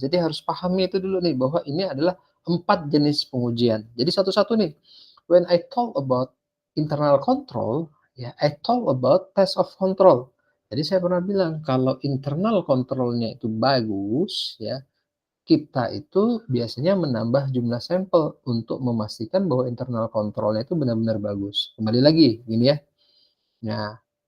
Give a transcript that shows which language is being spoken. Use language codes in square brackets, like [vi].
[id] Jadi harus pahami itu dulu nih, bahwa ini adalah 4 jenis pengujian. Jadi satu-satu nih. [en] When I talk about internal control, ya, I talk about test of control. [id] Jadi saya pernah bilang kalau internal kontrolnya itu bagus ya, kita itu biasanya menambah jumlah sampel untuk memastikan bahwa internal kontrolnya itu benar-benar bagus. Kembali lagi gini ya. Nah,